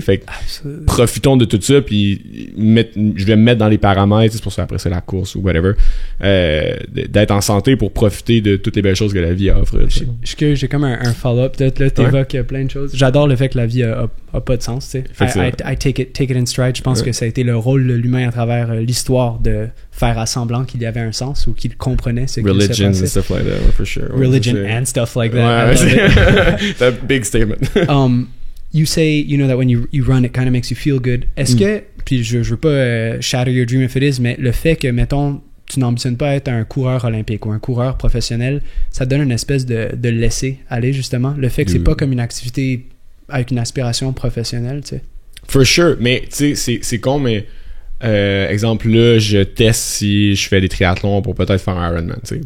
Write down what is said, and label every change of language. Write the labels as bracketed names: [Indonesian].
[French] Fait que profitons de tout ça, puis je vais me mettre dans les paramètres, c'est pour ça après c'est la course ou whatever, d'être en santé pour profiter de toutes les belles choses que la vie offre. J'ai comme un follow-up, peut-être là, t'évoques plein de choses. J'adore le fait que la vie a pas de sens, tu sais. [English] I take it in stride. [French] Je pense que ça a été le rôle de l'humain à travers l'histoire de faire à semblant qu'il y avait un sens ou qu'il comprenait ce qui se passait. [English] Religion and stuff like that, for sure. Religion and stuff like that. That's a big statement. You say, that when you run, it kind of makes you feel good. [French] Est-ce que, puis je veux pas [English] shatter your dream if it is, [French] mais le fait que, mettons, tu n'ambitionnes pas être un coureur olympique ou un coureur professionnel, ça te donne une espèce de laisser aller, justement. Le fait que c'est pas comme une activité avec une aspiration professionnelle, tu sais. [English] For sure, [French] mais tu sais, c'est con, mais exemple là, je teste si je fais des triathlons pour peut-être faire un Ironman, tu sais.